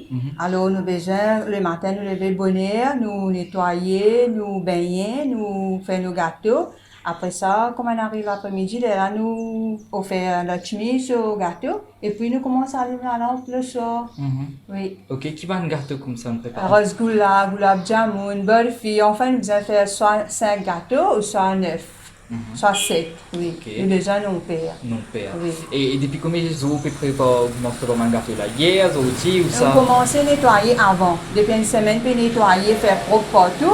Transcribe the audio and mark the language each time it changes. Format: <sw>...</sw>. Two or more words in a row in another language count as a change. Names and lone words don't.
<fr>Alors, nous besoin, le matin, nous lever bonheur, nous nettoyer, nous baigner, nous faire nos gâteaux. Après ça, comme on arrive l'après-midi, là, nous offrir Lakshmi sur le gâteau. Et puis, nous commençons à allumer la lampe le soir. Oui. Ok, qui va un gâteau comme ça on prépare? Rasgoula, gulab jamun, burfi. Enfin, nous besoin faire soit 5 gâteaux ou soit 9. Soit 7, oui. Ok. Nous déjà nos pères. Non père. Oui. Et depuis combien de jours vous préparez un gâteau là? Hier, aujourd'hui ou On ça? commence à nettoyer avant. Depuis une semaine, puis nettoyer, faire propre partout.</fr>